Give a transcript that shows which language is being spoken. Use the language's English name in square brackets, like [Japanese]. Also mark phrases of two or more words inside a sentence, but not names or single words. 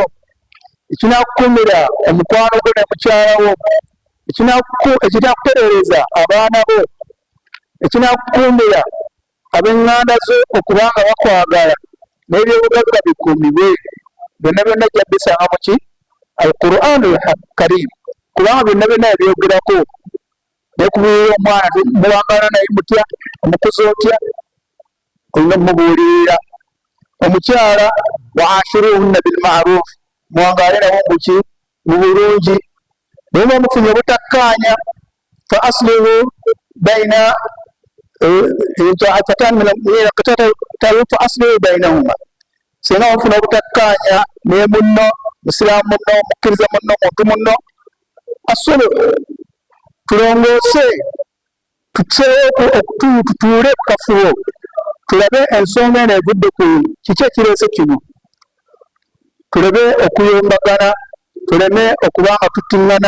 [Ganda] ekinakukuumira omukwano gwo ne mukyalawo, ekinakutereereza abaana bo, ekinakukuumira ab'eŋŋanda zo okubanga bakwagala n'ebyobugagga bikuumibwe, byonna byonna jja bisanga mu ki [Arabic] القرآن الكريم, [Ganda] kubanga byonna byonna ebyogerako nekubuulira omwana muwangala naye mutya, omukuza otya, olina mubuulirira. Omukyala [Arabic] وعاشروهن بالمعروف, [Ganda] muwangale nabo muki mu bulungi. Naye mufunye obutakkaanya, [Arabic] فأصلحوا بين فأصلحوا بينهما. [Ganda] Singa mufuna obutakkaanya ne munno, musiraamu munno, mukkiriza munno, muntu munno, asuluhu, tulongoose, tutuule ku kafubo, tulabe ensonga eno evudde ku kiki ekireese kino, tulabe okuyombagana, tuleme okubanga tuttiŋŋana.